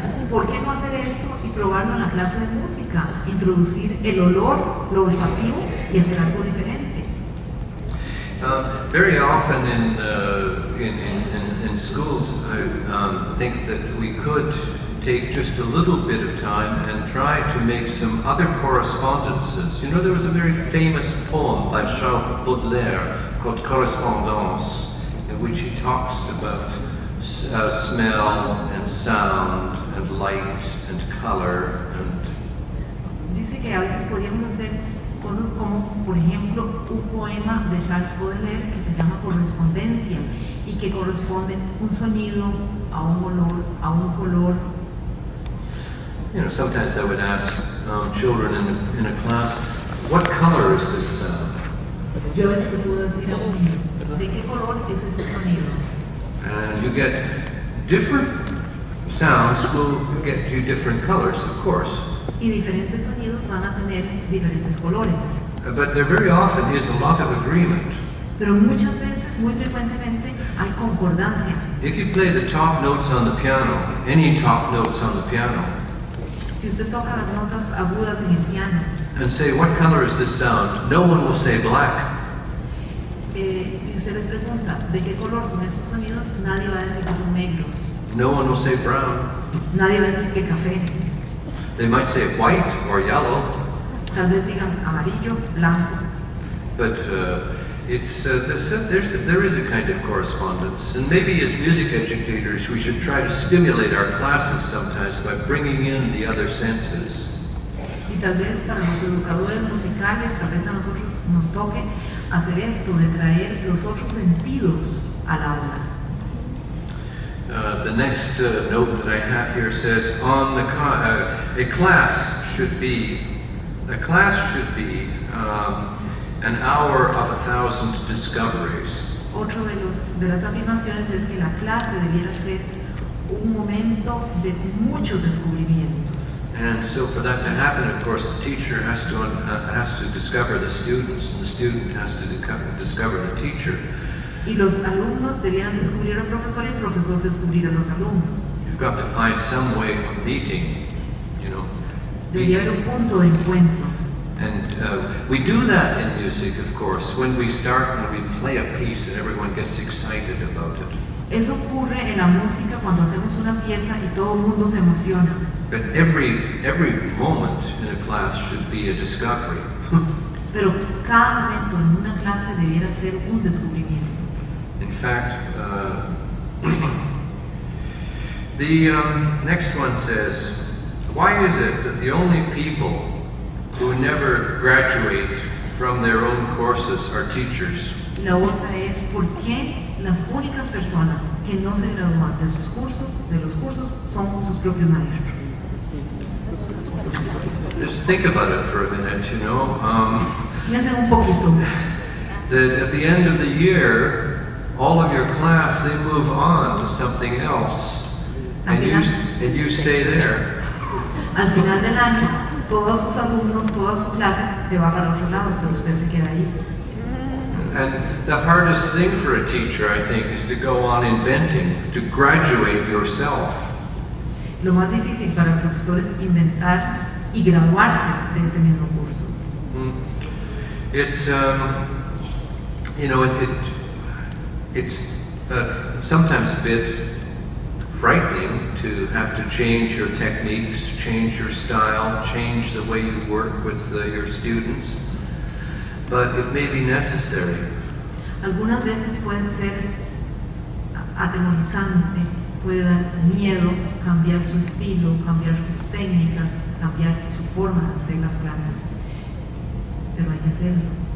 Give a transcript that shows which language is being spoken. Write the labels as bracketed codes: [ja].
[es] ¿Por qué no hacer esto y probarlo en la clase de música? Introducir el olor, lo olfativo y hacer algo diferente. [en] Very often in schools, I think that we could take just a little bit of time and try to make some other correspondences. There was a very famous poem by Charles Baudelaire called Correspondance, in which he talks about smell and sound and light and color. [es] Dice que a veces podríamos hacer cosas como, por ejemplo, un poema de Charles Baudelaire que se llama Correspondencia y que corresponde un sonido a un olor, a un color. [en] You know, sometimes I would ask children in a class, what color is this sound? [es] Yo a veces te puedo decir a un niño, ¿de qué color es este sonido? [en] And you get different sounds will get you different colors, of course. [es] Y diferentes sonidos van a tener diferentes colores. [en] But there very often is a lot of agreement. [es] Pero muchas veces, muy frecuentemente, hay concordancia. [en] If you play the top notes on the piano, any top notes on the piano, [es] Si usted toca las notas agudas en el piano, [en] and say, what color is this sound? No one will say black. [es] y usted les pregunta, ¿de qué color son estos sonidos? Nadie va a decir que son negros. [en] No one will say brown. [es] Nadie va a decir que café. [en] They might say white or yellow. [es] Tal vez digan amarillo, blanco. [en] But there is a kind of correspondence. And maybe as music educators, we should try to stimulate our classes sometimes by bringing in the other senses. [es] Y tal vez para los educadores musicales, tal vez a nosotros nos toque hacer esto, de traer los otros sentidos al aula. [en] The next note that I have here says, a class should be an hour of 1,000 discoveries. [es] Otro de las afirmaciones es que la clase debiera ser un momento de muchos descubrimientos. [en] And so for that to happen, of course, the teacher has to discover the students, and the student has to discover the teacher. [es] Y los alumnos debieran descubrir al profesor y el profesor descubrir a los alumnos. [en] You've got to find some way of meeting, you know. [es] Debería haber un punto de encuentro. [en] And we do that in music, of course, when we start and we play a piece and everyone gets excited about it. [es] Eso ocurre en la música cuando hacemos una pieza y todo el mundo se emociona. [en] But every moment in a class should be a discovery. [es] Pero cada momento en una clase debiera ser un descubrimiento. [en] In fact, the next one says, why is it that the only people who never graduate from their own courses are teachers? [es] La otra es por qué las únicas personas que no se gradúan de los cursos, son sus propios maestros. [en] Just think about it for a minute, you know. [es] Piensen un poquito. [en] That at the end of the year, all of your class, they move on to something else, and you stay there. [es] Al final del año, todos sus alumnos, toda su clase se va para otro lado, pero usted se queda ahí. [en] And the hardest thing for a teacher, I think, is to go on inventing, to graduate yourself. [es] Lo más difícil para el profesor es inventar y graduarse de ese mismo curso. [en] It's, you know, it's sometimes a bit frightening to have to change your techniques, change your style, change the way you work with your students, but it may be necessary. [es] Algunas veces puede ser atemorizante, puede dar miedo cambiar su estilo, cambiar sus técnicas, cambiar su forma de hacer las clases, pero hay que hacerlo.